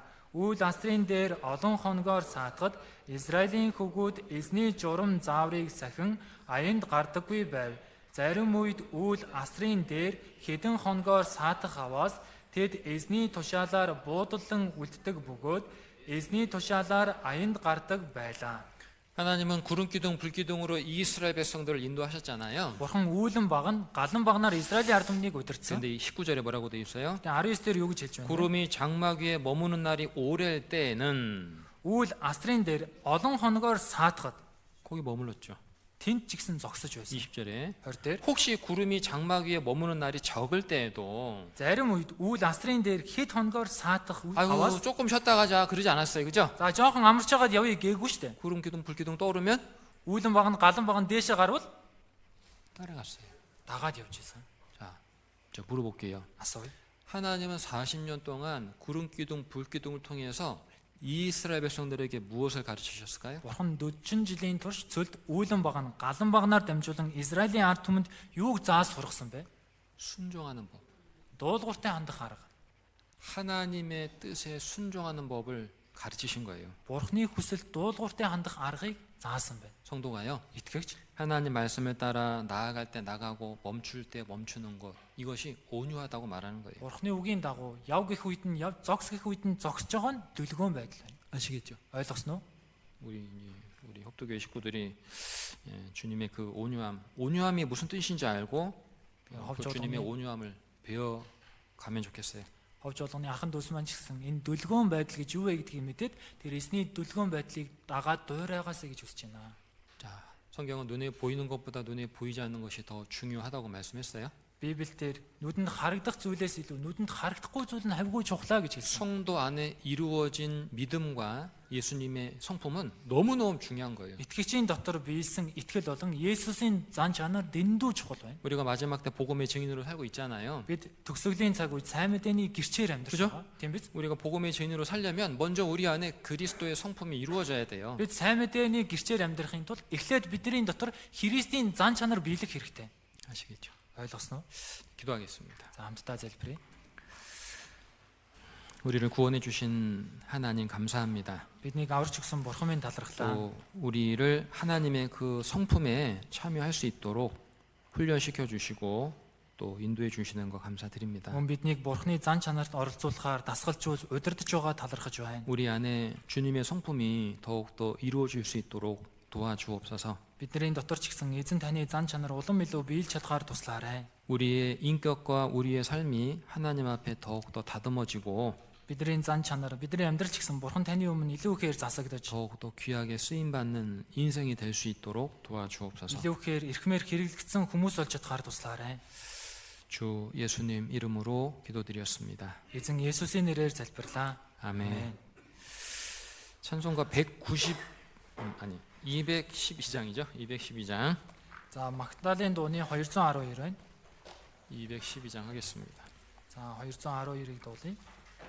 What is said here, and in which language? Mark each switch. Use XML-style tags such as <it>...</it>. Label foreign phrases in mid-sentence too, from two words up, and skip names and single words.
<mn>Үйл асрын дээр олон хоногоор саатахад Израилийн хөвгүүд эзний журам зааврыг сахин аянд гардаггүй байв. Зарим үед үйл асрын дээр хэдэн хоногоор саатах аваас тэд эзний тушаалаар буудаллан үлддэг бөгөөд эзний тушаалаар аянд гардаг байлаа.</mn> <ko>하나님은 구름 기둥, 불 기둥으로 이스라엘 백성들을 인도하셨잖아요.</ko> <mn>Бурхан үүлэн баган галан багнаар Израилийн ард түмнийг удирдсан.</mn> <ko>근데 이 19절에 뭐라고 돼 있어요?</ko> <mn>19 дээр юу гэж хэлж байна?</mn> <ko>구름이 장막 위에 머무는 날이 오래일 때에는</ko> <mn>Үйл асрын дээр олон хоногоор саатахад</mn> <ko>거기 머물렀죠.</ko> <mn>тэнд ч гэсэн зогсож байсан.</mn> <ko>20절에</ko> <mn>20 дээр</mn> <ko>혹시 구름이 장막 위에 머무는 날이 적을 때에도</ko> <mn>зарим үед үйл асрын дээр хэд хоногоор саатах</mn> <ko>아이고</ko> <mn>аваас</mn> <ko>조금 쉬었다 가자 그러지 않았어요, 그죠?</ko> <mn>за жоохон амарч байгаад явъя гээгүй штэ.</mn> <ko>구름 기둥, 불 기둥 떠오르면</ko> <mn>Үүлэн баган галан баган дээшээ гарвал</mn> <ko>따라갔어요.</ko> <mn>дагаад явж исэн.</mn> <ko>자, 저 물어볼게요.</ko> <mn>Асууя.</mn> <ko>하나님은 40년 동안 구름 기둥, 불 기둥을 통해서 이스라엘 백성들에게 무엇을 가르치셨을까요?</ko> <mn>Бурхан 40 жилийн турш цөлд үүлэн баган галан багнаар дамжуулан Израилийн ард түмэнд юуг зааж сургасан бэ?</mn> <ko>순종하는 법.</ko> <mn>дуулууртай хандах арга.</mn> <ko>하나님의 뜻에 순종하는 법을 가르치신 거예요.</ko> <mn>Бурхны хүсэлд дуулууртай хандах аргыг заасан байна.</mn> <ko>성도가요.</ko> <mn>Итгэгч</mn> <ko>하나님 말씀에 따라 나아갈 때 나가고 멈출 때 멈추는 것. 이것이 온유하다고 말하는 거예요.</ko> <mn>Бурхны үгийн дагуу яв гэх үед нь яв, зогс гэх үед нь зогсож байгаа нь дүлгөөн байдал байна.</mn> <ko>아시겠죠?</ko> <mn>Ойлгосноо?</mn> <ko>우리 협도교회 식구들이 주님의 그 온유함이 무슨 뜻인지 알고 그 주님의 온유함을 배워 가면 좋겠어요.</ko> <mn>Ховж болгоны ахын дүүс маань ч гэсэн энэ дүлгөөн байдал гэж юу вэ гэдгийг мэдээд тэр эсний дүлгөөн байдлыг дагаад дуурайгаасаа гэж хүсэж байна.</mn> <ko>자, 성경은 눈에 보이는 것보다 눈에 보이지 않는 것이 더 중요하다고 말씀했어요.</ko> <mn>Библиэлд нүдэнд харагдах зүйлээс илүү нүдэнд харагдахгүй зүйл нь хавьгүй чухлаа гэж хэлсэн.</mn> <ko>성도 안에 이루어진 믿음과 예수님의 성품은 너무너무 중요한 거예요.</ko> <mn>Итгэгчийн дотор биелсэн итгэл болон Есүсийн зан чанар дэндүү чухал байна.</mn> <ko>우리가 마지막 때 복음의 증인으로 살고 있잖아요.</ko> <mn>Бид төгсгөлийн цаг үед сайн мэдээний гэрчээр амьдарч</mn> <ko>그죠?</ko> <mn>байгаа. Тийм биз?</mn> <ko>우리가 복음의 증인으로 살려면 먼저 우리 안에 그리스도의 성품이 이루어져야 돼요.</ko> <mn>Бид сайн мэдээний гэрчээр амьдрахын тулд эхлээд бидний дотор Христийн зан чанар биелэх хэрэгтэй.</mn> <ko>아시겠죠?</ko> <mn>Ойлгосноо?</mn> <ko>기도하겠습니다.</ko> <mn>За хамтдаа залбирая.</mn> <ko>우리를 구원해 주신 하나님 감사합니다.</ko> <mn>Биднийг аварч өгсөн Бурхан минь талархлаа.</mn> <ko>또 우리를 하나님의 그 성품에 참여할 수 있도록 훈련시켜 주시고 또 인도해 주시는 거 감사드립니다.</ko> <mn>Мөн биднийг Бурханы зан чанарт оролцуулахаар дасгалжуул удирдах байгаа талархаж байна.</mn> <ko>우리 안에 주님의 성품이 더욱더 이루어질 수 있도록 도와주옵소서.</ko> <mn>Бидний дотор ч гэсэн эзэн таны зан чанар улам илүү биелж чадхаар туслаарай.</mn> <ko>우리의 인격과 우리의 삶이 하나님 앞에 더욱더 다듬어지고</ko> <mn>Бидний зан чанар, бидний амьдрал ч гэсэн Бурхан таны өмнө илүү ихээр засагдаж,</mn> <ko>더욱더 귀하게 쓰임 받는 인생이 될 수 있도록 도와주옵소서.</ko> <mn>илүү ихээр эрхмээр хэрэглэгдсэн хүмүүс болж чадхаар туслаарай.</mn> <ko>주 예수님 이름으로 기도드렸습니다.</ko> <mn>Эзэн Есүсийн нэрээр залбирлаа.</mn> <ko>아멘. 찬송가 212장이죠. 212장.</ko> <mn>За Магдалины дууны 212 байна.</mn> <ko>212장 하겠습니다.</ko> <mn>За 212-ыг дуулъя.</mn>